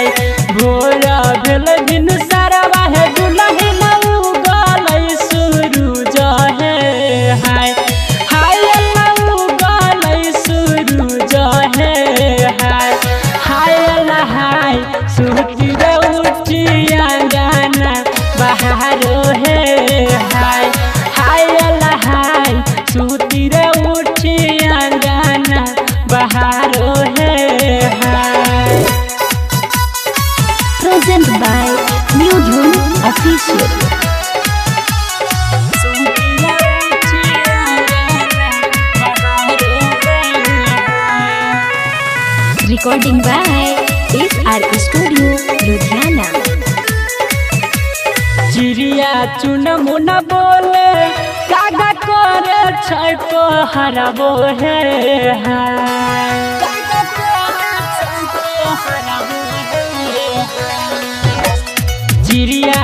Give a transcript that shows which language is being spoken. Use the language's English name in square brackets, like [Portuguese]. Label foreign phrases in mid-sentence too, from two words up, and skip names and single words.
[Maithili] भोरा भेल दिन सरवा है दुल्हन उगल सूरज है हाय हाय अल्लाह उगल सूरज है हाय हाय अल्लाह हाय सूती रे उठिया गाना बहारो है हाय हाय अल्लाह हाय सूती रे उठिया गाना बहारो है हाय। [English] Present by New Dhun Official. Recording by SR Studio, Ludhiana. [Maithili] चिड़िया चुन मुन बोले कागा करे छै पहरबो है हाय चिड़िया